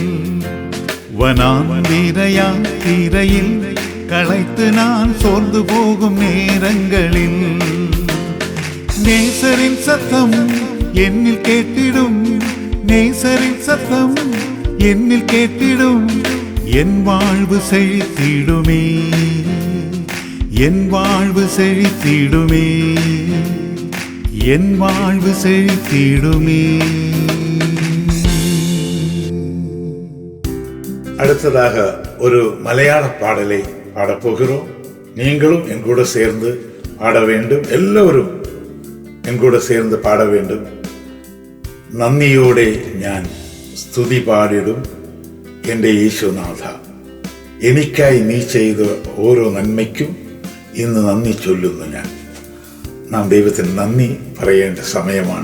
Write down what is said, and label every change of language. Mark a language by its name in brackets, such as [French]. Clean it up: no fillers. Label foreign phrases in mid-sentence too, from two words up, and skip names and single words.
[Tamil] வனாந்திரையா தீரையில் களைத்து நான் சோர்ந்து போகும் நேரங்களில், நேசரின் சத்தம் என்னில் கேட்டிடும், நேசரின் சத்தம் என்னில் கேட்டிடும், என் வாழ்வு செழித்திடுமே, என் வாழ்வு செழித்திடுமே, என் வாழ்வு செழித்திடுமே. அடுத்ததாக ஒரு மலையாள பாடலை பாடப்போகிறோம். நீங்களும் என் கூட சேர்ந்து பாட வேண்டும். எல்லாரும் என் கூட சேர்ந்து പാട வேண்டும். [Malayalam] നന്ദിയോടെ ഞാൻ സ്തുതി പാടിടും എൻ്റെ യേശുനാഥ, എനിക്കായി നീ ചെയ്ത ഓരോ നന്മയ്ക്കും ഇന്ന് നന്ദി ചൊല്ലുന്നു ഞാൻ. നാം ദൈവത്തിന് നന്ദി പറയേണ്ട സമയമാണ്.